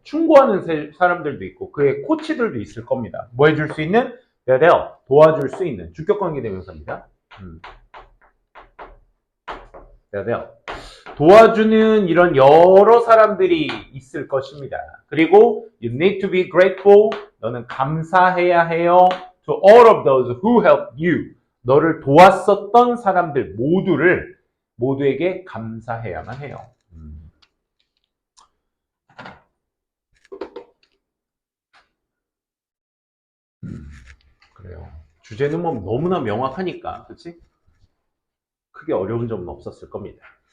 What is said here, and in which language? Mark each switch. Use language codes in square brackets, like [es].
[ko] 충고하는 사람들도 있고 그의 코치들도 있을 겁니다. 뭐 해줄 수 있는? [en] that help, [ko] 도와줄 수 있는 주격관계 대명사입니다. [en] that help. [ko] 도와주는 이런 여러 사람들이 있을 것입니다. 그리고 [en] you need to be grateful. [ko] 너는 감사해야 해요. [en] to all of those who helped you. [ko] 너를 도왔었던 사람들 모두에게 감사해야만 해요. 그래요. 주제는 뭐 너무나 명확하니까, 그렇지? 크게 어려운 점은 없었을 겁니다.